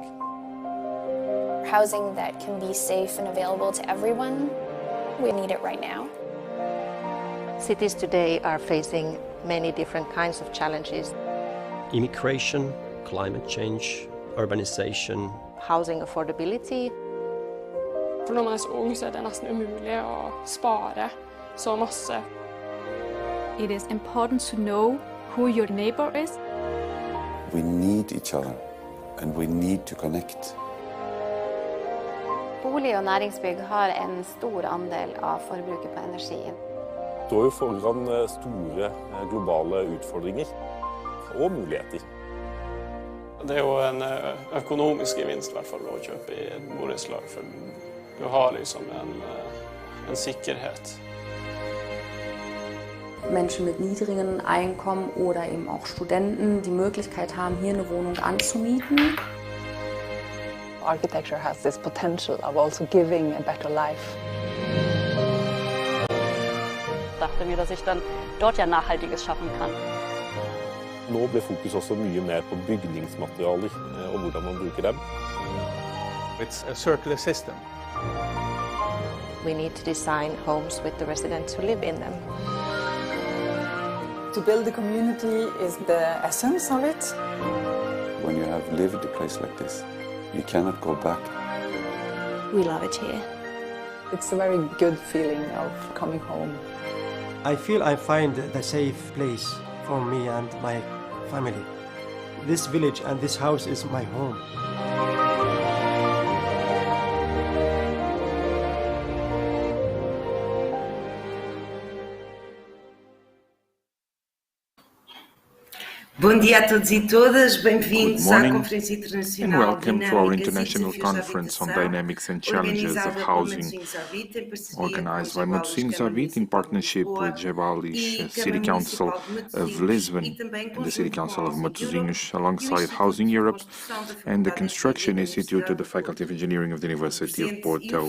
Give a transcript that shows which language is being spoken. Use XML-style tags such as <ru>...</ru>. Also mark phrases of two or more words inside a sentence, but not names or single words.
<en>Housing that can be safe and available to everyone, we need it right now. Cities today are facing many different kinds of challenges. Immigration, climate change, urbanization. Housing affordability.</en> <no>For når man er så ung, så er det nesten umulig å spare så masse.</no> <en>It is important to know who your neighbor is. We need each other, and we need to connect.</en> <no>Bolig- og næringsbygg har en stor andel av forbruket på energi. Står jo foran store globale utfordringer og muligheter. Det er jo en økonomisk gevinst I hvert fall å kjøpe I et borettslag, for du har liksom en sikkerhet.</no> <de>Menschen mit niedrigen Einkommen oder eben auch Studenten die Möglichkeit haben, hier eine Wohnung anzumieten.</de> <en>Architecture has this potential of also giving a better life.</en> <de>Ich dachte mir, dass ich dann dort ja Nachhaltiges schaffen kann.</de> <no>Nå ble fokus også mye mer på bygningsmaterialer og hvordan man bruker dem.</no> <en>It's a circular system. We need to design homes with the residents who live in them. To build a community is the essence of it. When you have lived a place like this, you cannot go back. We love it here. It's a very good feeling of coming home. I feel I find the safe place for me and my family. This village and this house is my home.</en> <pt>Bom dia a todos e todas, bem-vindos à Conferência Internacional</pt> <en>and welcome to our international conference on dynamics and challenges of housing, organized by 𝐂𝐴TZ𝐚𝐦𝐢𝐜 in partnership with Gebalis, City Council of Lisbon and the City Council of Matosinhos, alongside Housing Europe and the Construction Institute of the Faculty of Engineering of the University of Porto.</en>